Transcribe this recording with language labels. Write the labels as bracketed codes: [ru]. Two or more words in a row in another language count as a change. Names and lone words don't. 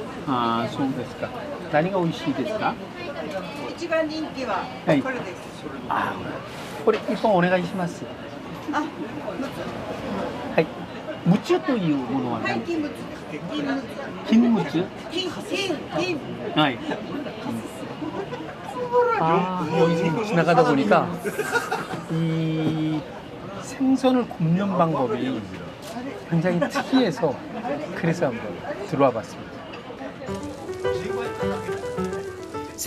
[ja] ああ、そうですか。何が美味しいですか？一番人気ははいこれです。あー、これ一本お願いします。あ、はい。ムチュというものははい、何？金物。金ムチュ？金。はい. [ko] 여기 지나가다 보니까 이 생선을 굽는 방법이 굉장히 특이해서 그래서 한번 들어와 봤습니다.